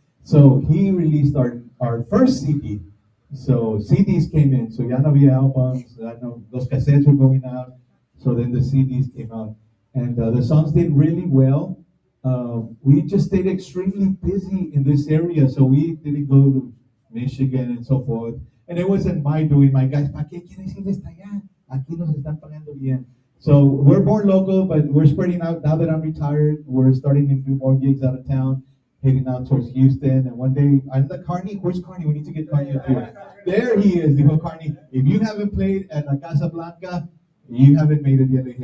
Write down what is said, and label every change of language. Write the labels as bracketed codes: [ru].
[en] So he released our first CD. So CDs came in. [es] So ya no había albums. Los cassettes [en] were going out. So then the CDs came out. And the songs did really well. We just stayed extremely busy in this area. So we didn't go to Michigan and so forth. And it wasn't my doing. My guys, [es] ¿para qué quieres ir hasta allá? Aquí nos están pagando bien. [en] So we're born local, but we're spreading out. Now that I'm retired, we're starting to do more gigs out of town, heading out towards Houston. And one day, I'm the Carney. Where's Carney? We need to get Carney up here. There he is, dijo Carney. If you haven't played at La Casa Blanca, you haven't made it yet.